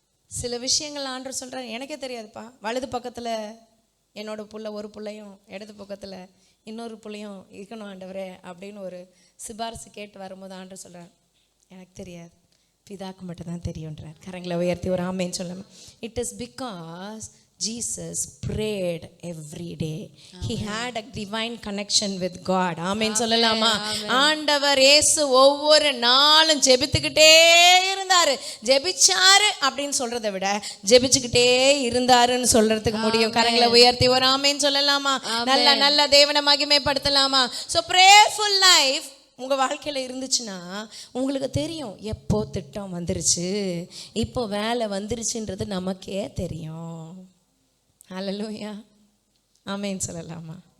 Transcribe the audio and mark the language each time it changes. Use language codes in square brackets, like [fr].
[ta] சில விஷயங்கள் ஆண்டவர் சொல்றாரு, எனக்கே தெரியாதுப்பா, வலது பக்கத்தில் என்னோட புள்ள ஒரு பிள்ளையும் இடது பக்கத்தில் இன்னொரு பிள்ளையும் இருக்கணும் ஆண்டவரே அப்படின்னு ஒரு சிபாரிசு கேட்டு வரும்போது ஆண்டவர் சொல்கிறார், எனக்கு தெரியாது, பிதாக்கு மட்டும் தான் தெரியுன்றார். கரங்களை உயர்த்தி ஒரு ஆமேன்னு சொல்லணும். [en] It is because Jesus prayed every day. He had a divine connection with God. [ta] ஆமென் சொல்லலாமா? ஆண்டவர் இயேசு ஒவ்வொரு நாளும் ஜெபித்துக்கிட்டே இருந்தாரு. ஜெபிச்சாரு அப்படின்னு சொல்றதை விட ஜெபிச்சுக்கிட்டே இருந்தாருன்னு சொல்றதுக்கு முடியும். கரங்களை உயர்த்தி ஒரு ஆமென் சொல்லலாமா? நல்ல தேவனை மகிமைப்படுத்தலாமா? So prayerful life உங்க வாழ்க்கையில இருந்துச்சுன்னா உங்களுக்கு தெரியும், எப்போ திட்டம் வந்துருச்சு, இப்போ வேலை வந்துருச்சுன்றது நமக்கே தெரியும். ஹalleluya. ஆமென் சொல்லலாமா?